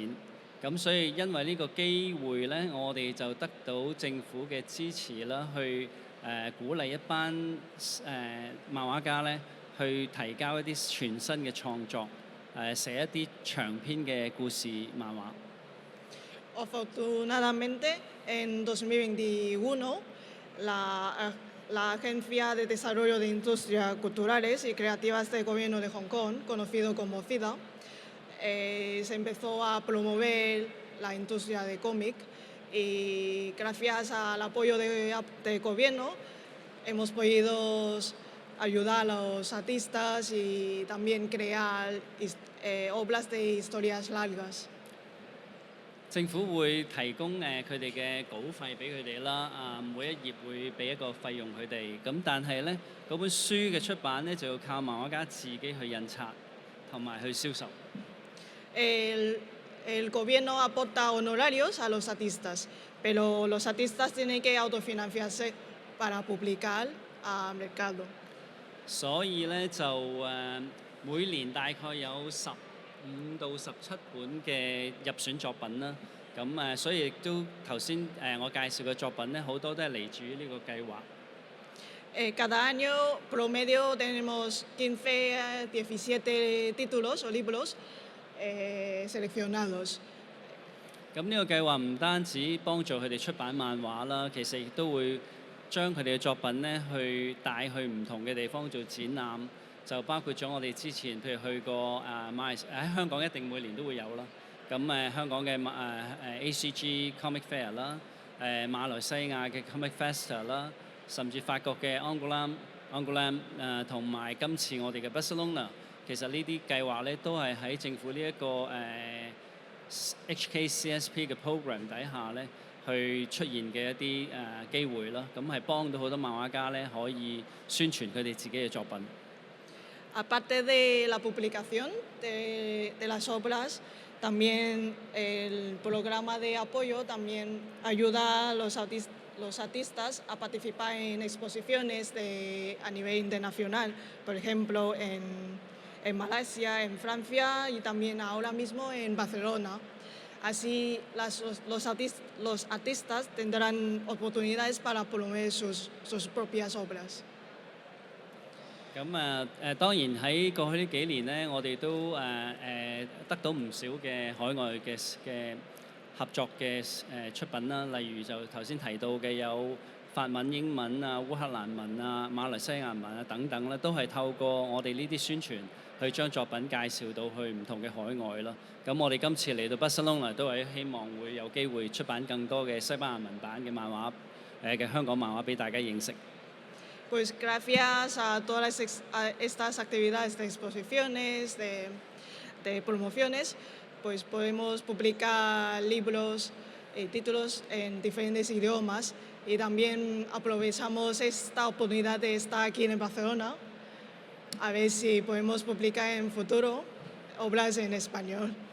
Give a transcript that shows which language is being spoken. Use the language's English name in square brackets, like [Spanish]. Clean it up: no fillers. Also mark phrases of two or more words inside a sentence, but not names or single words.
[Cantonese] 咁所以因為呢個機會咧，我哋就得到政府嘅支持啦，去鼓勵一班漫畫家咧，去提交一啲全新嘅創作，寫一啲長篇嘅故事漫畫。 [Spanish] Afortunadamente, en 2021, la Agencia de Desarrollo de Industrias Culturales y Creativas del Gobierno de Hong Kong, conocido como CIDA, se empezó a promover la industria de cómic y gracias al apoyo del gobierno hemos podido ayudar a los artistas y también crear obras de historias largas. [Cantonese] 政府會提供佢哋嘅稿費俾佢哋啦，每一頁會俾一個費用佢哋。咁但係咧，嗰本書嘅出版咧就要靠漫畫家自己去印刷同埋去銷售。 [Spanish] El gobierno aporta honorarios a los artistas, pero los artistas tienen que autofinanciarse para publicar al mercado. [Cantonese] 所以咧就每年大概有15到17本嘅入選作品啦。咁所以亦都頭先我介紹嘅作品咧，好多都係嚟自於呢個計劃。 [Spanish] Cada año promedio tenemos 15 17 títulos o libros seleccionados. [Cantonese] 咁呢個計劃唔單止幫助佢哋出版漫畫啦，其實亦都會將佢哋嘅作品咧去帶去唔同嘅地方做展覽，就包括咗我哋之前譬如去過喺香港一定每年都會有啦。咁香港嘅ACG Comic Fair 啦，馬來西亞嘅 Comic Festa 啦，甚至法國嘅 Angoulême 同埋今次我哋嘅 Barcelona。其實呢啲計劃咧都係喺政府呢一個HKCSP 嘅 program 底下咧，去出現嘅一啲機會啦。咁係幫到好多漫畫家咧，可以宣傳佢哋自己嘅作品。 [Spanish] Aparte de la publicación de las obras, también el programa de apoyo también ayuda a los artistas a participar en exposiciones a nivel internacional, por ejemplo en Malasia, en Francia y también ahora mismo en Barcelona. Así los artistas tendrán oportunidades para promover sus propias obras. [Cantonese] 咁當然喺過去呢幾年咧，我哋都得到唔少嘅海外嘅合作嘅出品啦，例如就頭先提到嘅有法文、英文啊、烏克蘭文啊、馬來西亞文啊等等咧，都係透過我哋呢啲宣傳去將作品介紹到去唔同嘅海外啦。咁我哋今次嚟到巴塞隆拿都係希望會有機會出版更多嘅西班牙文版嘅漫畫嘅香港漫畫俾大家認識。 [Spanish] Pues gracias a todas estas actividades de exposiciones, de promociones, pues podemos publicar libros títulos en diferentes idiomas y también aprovechamos esta oportunidad de estar aquí en Barcelona a ver si podemos publicar en futuro obras en español.